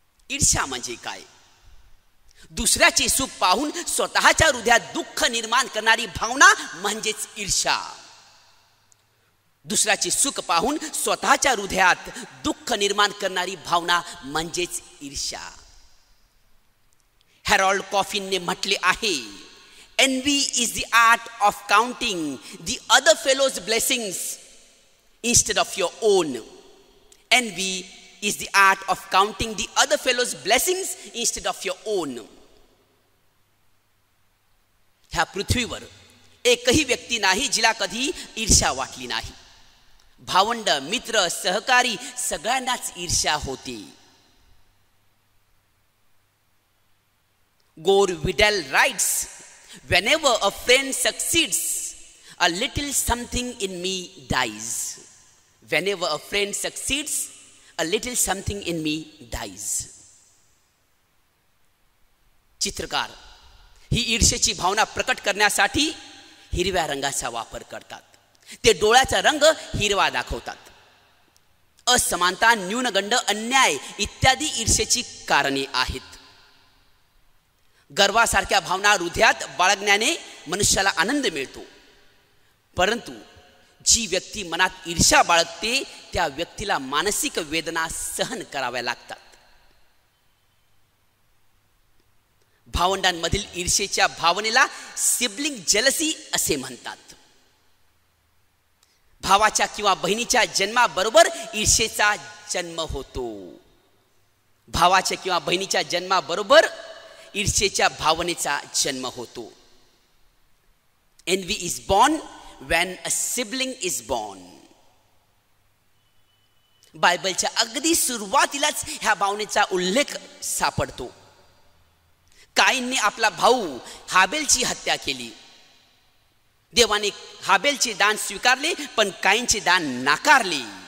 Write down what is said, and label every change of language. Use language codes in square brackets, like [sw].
[mr] ईर्ष्या म्हणजे काय? दुसऱ्याचे सुख पाहून स्वतःच्या हृदयात दुःख निर्माण करणारी भावना म्हणजेच ईर्ष्या. दुसऱ्याचे सुख पाहून स्वतःच्या हृदयात दुःख निर्माण करणारी भावना म्हणजेच ईर्ष्या. [en] Harold कॉफिनने [mr] म्हटले आहे, [en] envy is the art of counting the other fellow's blessings instead of your own. Envy is the art of counting the other fellow's blessings instead of your own. [mr] ह्या पृथ्वीवर एकही व्यक्ती नाही जिला कधी ईर्ष्या वाटली नाही. भावंड, मित्र, सहकारी सगळ्यांनाच ईर्ष्या होती. [en] Gore Vidal writes, whenever a friend succeeds, a little something in me dies. Whenever a friend succeeds, a little something in me dies. [mr] चित्रकार ही ईर्ष्येची भावना प्रकट करण्यासाठी हिरव्या रंगाचा वापर करतात. ते डोळ्याचा रंग हिरवा दाखवतात. असमानता, न्यूनगंड, अन्याय इत्यादी ईर्ष्येची कारणे आहेत. गर्वासारख्या भावना हृदयात बाळगण्याने मनुष्याला आनंद मिळतो, परंतु जी व्यक्ती मनात ईर्ष्या बाळगते त्या व्यक्तीला मानसिक वेदना सहन कराव्या लागतात. भावंडांमधील ईर्ष्येच्या भावनेला सिबलिंग जेलसी असे म्हणतात. भावाच्या किंवा बहिणीच्या जन्माबरोबर ईर्ष्येचा जन्म होतो. भावाच्या किंवा बहिणीच्या जन्माबरोबर ईर्ष्येच्या भावनेचा जन्म होतो. [en] Envy is born when a sibling is born. [mr] बायबलच्या अगदी सुरुवातीलाच ह्या भावनेचा उल्लेख सापडतो. काईनने आपला भाऊ हाबेलची हत्या केली. देवाने हाबेलचे दान स्वीकारले, पण काईनचे दान नाकारले.